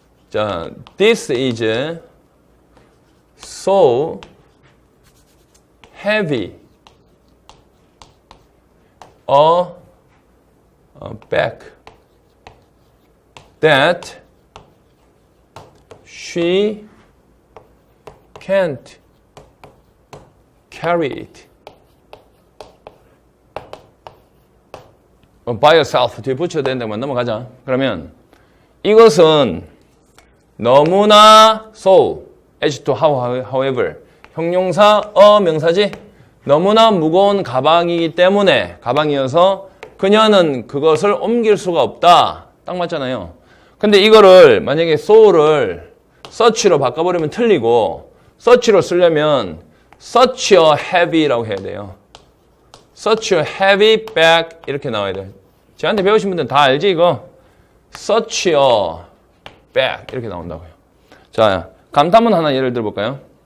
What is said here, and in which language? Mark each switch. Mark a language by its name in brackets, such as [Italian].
[Korean] 자, [English] this is so heavy a bag that she can't carry it by herself. [Korean] 뒤에 붙여야 되는데만 넘어가자. 그러면 이것은 너무나 so, as to however, 형용사, 명사지? 너무나 무거운 가방이기 때문에 가방이어서 그녀는 그것을 옮길 수가 없다. 딱 맞잖아요. 근데 이거를 만약에 so를 such로 바꿔버리면 틀리고 such로 쓰려면 [English] such a heavy [Korean] 라고 해야 돼요. [English] such a heavy bag [Korean] 이렇게 나와야 돼요. 저한테 배우신 분들은 다 알지 이거? [English] such a bag [Korean] 이렇게 나온다고요. 자, 감탄문 하나 예를 들어볼까요?